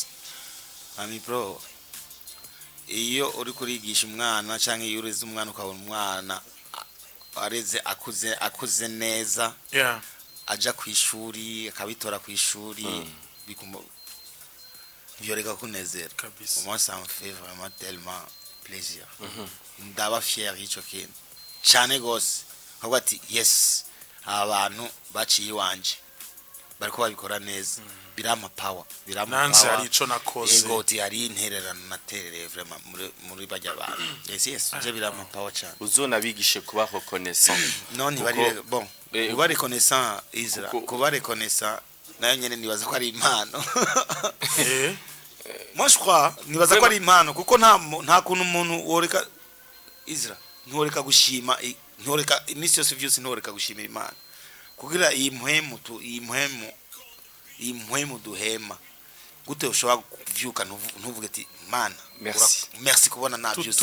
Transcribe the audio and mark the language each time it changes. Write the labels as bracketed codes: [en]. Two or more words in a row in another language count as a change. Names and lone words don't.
[rn] ami bro iyo uri kurigisha umwana cyangwa iyo ureze umwana ukabona umwana areze akuze neza aja ku ishuri akabitora ku ishuri byoreka kunezera kabisa [fr] moi ça me fait vraiment tellement plaisir [rn] ndaba fier y'icyo kintu cyane gose ahubwo ati yes abantu baciye wanje bariko babikora neza birama power nanze ari ico nakoze ego ti ari intererano naterere vraiment muri bajya abantu yes je birama power cyane uzona bigishe kuba reconnaissant non bari bon kuba reconnaissant Isra kuba reconnaissant nayo nyene nibaza ko ari impano [fr] moi je crois [rn] nibaza ko ari impano kuko nta kuntu umuntu woreka Isra ntoreka gushima ntoreka imisi yose vyose ntoreka gushimira Imana kugira iyi mpwemu duhema gute ushobora kuvyuka ntuvuge ati Mana merci kubona navyose